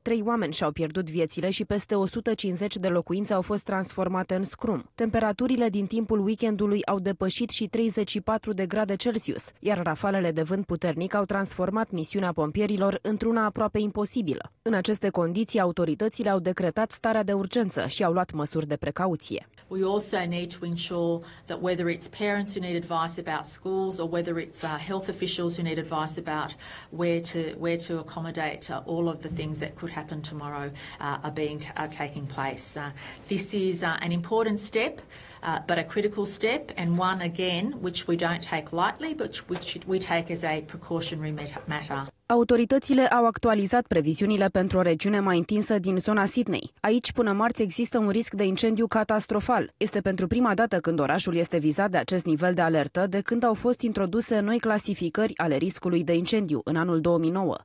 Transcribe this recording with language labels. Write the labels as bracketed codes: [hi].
[ro] 3 oameni și-au pierdut viețile și peste 150 de locuințe au fost transformate în scrum. Temperaturile din timpul weekendului au depășit și 34 de grade Celsius, iar rafalele de vânt puternic au transformat misiunea pompierilor într-una aproape imposibilă. În aceste condiții, autoritățile au decretat starea de urgență și au luat măsuri de precauție. [en] We also need to ensure that whether it's parents who need advice about schools or whether it's health officials who need advice about where to accommodate all of the things that could happen tomorrow are taking place. This is an important step, but a critical step, and one, again, which we don't take lightly, but which we take as a precautionary matter. [ro] Autoritățile au actualizat previziunile pentru o regiune mai întinsă din zona Sydney. Aici, până marți, există un risc de incendiu catastrofal. Este pentru prima dată când orașul este vizat de acest nivel de alertă, de când au fost introduse noi clasificări ale riscului de incendiu în anul 2009.